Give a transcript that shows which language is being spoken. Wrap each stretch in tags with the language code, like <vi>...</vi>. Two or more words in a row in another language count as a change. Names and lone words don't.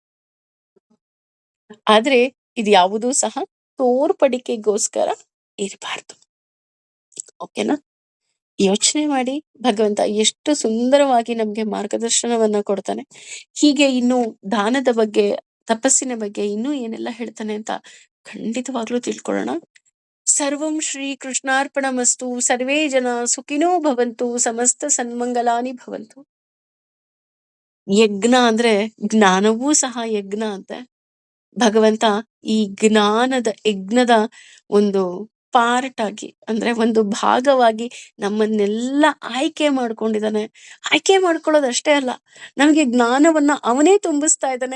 <kn>ಆದ್ರೆ ಇದು ಯಾವುದೂ ಸಹ ತೋರ್ಪಡಿಕೆಗೋಸ್ಕರ ಇರಬಾರ್ದು. ಓಕೆನಾ? ಯೋಚನೆ ಮಾಡಿ, ಭಗವಂತ ಎಷ್ಟು ಸುಂದರವಾಗಿ ನಮ್ಗೆ ಮಾರ್ಗದರ್ಶನವನ್ನ ಕೊಡ್ತಾನೆ. ಹೀಗೆ ಇನ್ನು ದಾನದ ಬಗ್ಗೆ, ತಪಸ್ಸಿನ ಬಗ್ಗೆ ಇನ್ನೂ ಏನೆಲ್ಲ ಹೇಳ್ತಾನೆ ಅಂತ ಖಂಡಿತವಾಗ್ಲೂ ತಿಳ್ಕೊಳ್ಳೋಣ.</kn> <sa>ಸರ್ವಂ ಶ್ರೀ ಕೃಷ್ಣಾರ್ಪಣಮಸ್ತು. ಸರ್ವೇ ಜನ ಸುಖಿನೋ ಭವಂತು. ಸಮಸ್ತ ಸನ್ಮಂಗಲಾನಿ ಭವಂತು.</sa> <kn>ಯಜ್ಞ ಅಂದ್ರೆ ಜ್ಞಾನವೂ ಸಹ ಯಜ್ಞ ಅಂತೆ. ಭಗವಂತ ಈ ಜ್ಞಾನದ ಯಜ್ಞದ ಒಂದು ಪಾರ್ಟ್ ಆಗಿ, ಅಂದ್ರೆ ಒಂದು ಭಾಗವಾಗಿ ನಮ್ಮನ್ನೆಲ್ಲ ಆಯ್ಕೆ ಮಾಡ್ಕೊಂಡಿದ್ದಾನೆ. ಆಯ್ಕೆ ಮಾಡ್ಕೊಳ್ಳೋದಷ್ಟೇ ಅಲ್ಲ, ನಮಗೆ ಜ್ಞಾನವನ್ನ ಅವನೇ ತುಂಬಿಸ್ತಾ ಇದ್ದಾನೆ.</kn>